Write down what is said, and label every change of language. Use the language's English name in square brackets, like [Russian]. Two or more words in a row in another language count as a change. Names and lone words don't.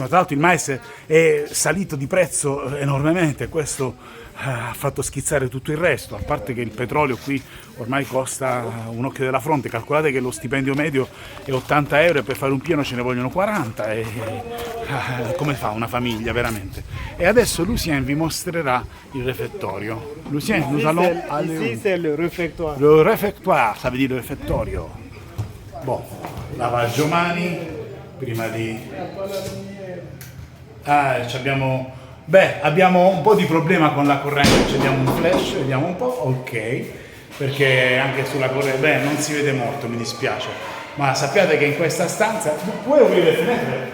[Italian] Tra l'altro il mais è salito di prezzo enormemente, questo ha fatto schizzare tutto il resto, a parte che il petrolio qui ormai costa un occhio della fronte. Calcolate che lo stipendio medio è 80 euro e per fare un pieno ce ne vogliono 40 e come fa una famiglia veramente? E adesso Lucien vi mostrerà il refettorio. [French] Lucien, nous allons Ici, c'est le réfectoire. le refectoire, ça veut dire refettorio. Bon, [Italian] lavaggio mani, prima di... abbiamo un po' di problema con la corrente, abbiamo un flash, vediamo un po', ok, perché anche sulla corrente, non si vede molto, mi dispiace, ma sappiate che in questa stanza, puoi aprire le finestre?